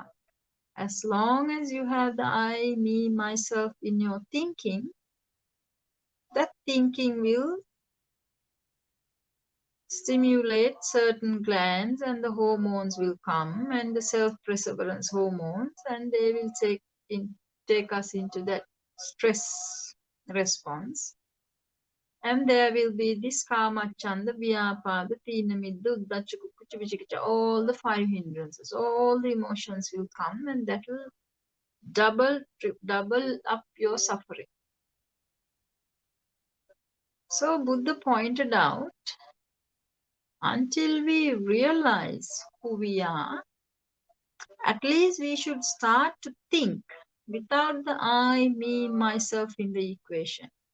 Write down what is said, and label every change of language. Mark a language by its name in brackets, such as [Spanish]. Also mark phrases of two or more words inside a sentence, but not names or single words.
[English] As long as you have the I, me, myself in your thinking, that thinking will stimulate certain glands and the hormones will come, and the self-preservance hormones, and they will take us into that stress response. And there will be this [Pali] kama, chanda, vyapada, tina, midda, uddhacca, kukkucca, vicikicca, [English] all the 5 hindrances, all the emotions will come, and that will double up your suffering. So Buddha pointed out, until we realize who we are, at least we should start to think without the I, me, myself in the equation.